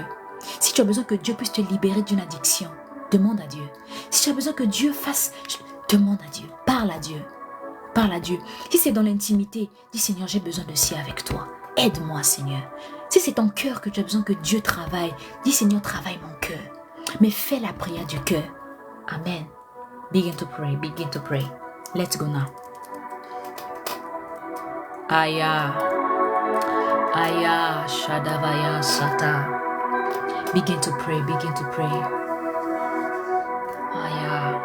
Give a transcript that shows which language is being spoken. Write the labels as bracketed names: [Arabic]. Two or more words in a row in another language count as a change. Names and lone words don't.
[French] Si tu as besoin que Dieu puisse te libérer d'une addiction, demande à Dieu. Si tu as besoin que Dieu fasse, demande à Dieu. Parle à Dieu. Parle à Dieu. Si c'est dans l'intimité, dis Seigneur, j'ai besoin de ci avec toi. Aide-moi Seigneur. Si c'est ton cœur que tu as besoin que Dieu travaille, dis Seigneur, travaille mon cœur. Mais fais la prière du cœur. [English] Amen. Begin to pray. Begin to pray. Let's go now. Aya. Aya. Shadavaya Sata. Begin to pray. Begin to pray. Aya.